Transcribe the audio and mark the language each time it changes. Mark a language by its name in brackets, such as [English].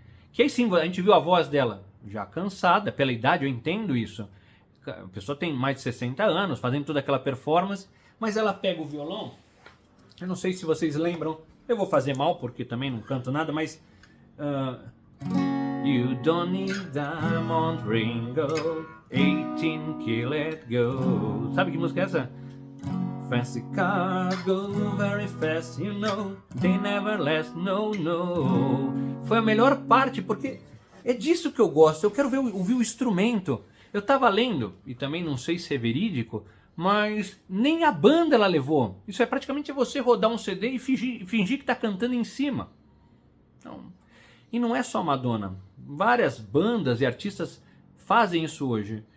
[Portuguese] Que aí sim, a gente viu a voz dela já cansada, pela idade, eu entendo isso. A pessoa tem mais de 60 anos, fazendo toda aquela performance, mas ela pega o violão, eu não sei se vocês lembram, eu vou fazer mal porque também não canto nada, mas... [English] You don't need diamond ring, 18 kill it go. [Portuguese] Sabe que música é essa? [English] Fancy car go very fast, you know, they never last, no, no. [Portuguese] Foi a melhor parte, porque é disso que eu gosto, eu quero ouvir o instrumento. Eu tava lendo, e também não sei se é verídico, mas nem a banda ela levou. Isso é praticamente você rodar um CD e fingir que tá cantando em cima. Então, e não é só Madonna, várias bandas e artistas fazem isso hoje.